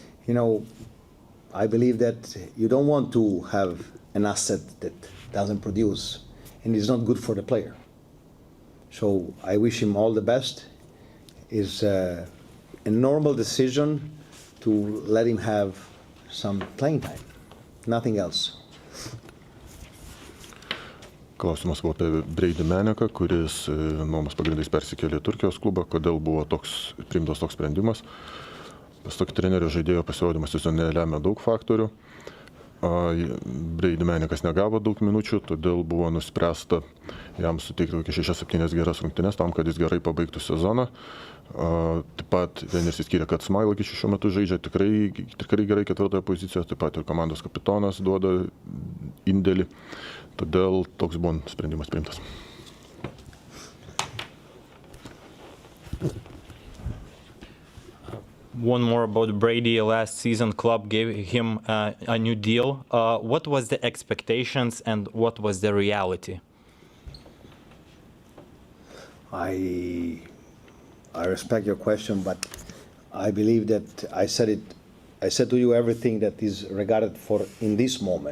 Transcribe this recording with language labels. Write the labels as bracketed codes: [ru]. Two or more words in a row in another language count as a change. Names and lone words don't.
[en] I believe that you don't want to have an asset that doesn't produce, and it's not good for the player. So I wish him all the best. It's a normal decision to let him have some playing time, nothing else. [lt] Klausimas buvo apie Brady Maneką, kuris nuomos pagrindais persikėlė į Turkijos klubą. Kodėl buvo priimtas toks sprendimas? Pasak trenerio, žaidėjo pasirodymas sezone lemia daug faktorių. Brady Manekas negavo daug minučių, todėl buvo nuspręsta jam suteikti kokias 6-7 geras rungtynes tam, kad jis gerai pabaigtų sezoną. Taip pat treneris įskyrė, kad Smilek šiuo metu žaidžia tikrai gerai 4 pozicijoje, taip pat ir komandos kapitonas duoda indėlį. Todėl toks buvo sprendimas priimtas. [en] One more about Brady. Last season, club gave him a new deal. What was the expectations and what was the reality? I respect your question, but I believe that I said to you everything that is regarded for in this moment.